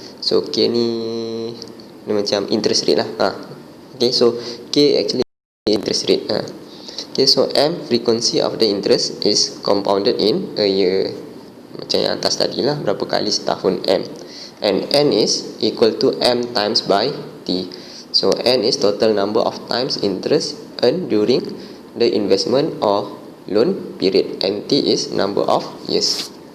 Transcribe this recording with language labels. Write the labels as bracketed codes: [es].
[ms] So K ni macam interest rate lah. [en] Okay, so K actually interest rate. Okay, so M, frequency of the interest is compounded in a year. [ms] Macam yang atas tadi lah, berapa kali setahun M. [en] And N is equal to M times by T. So N is total number of times interest earned during the investment or loan period, and T is number of years.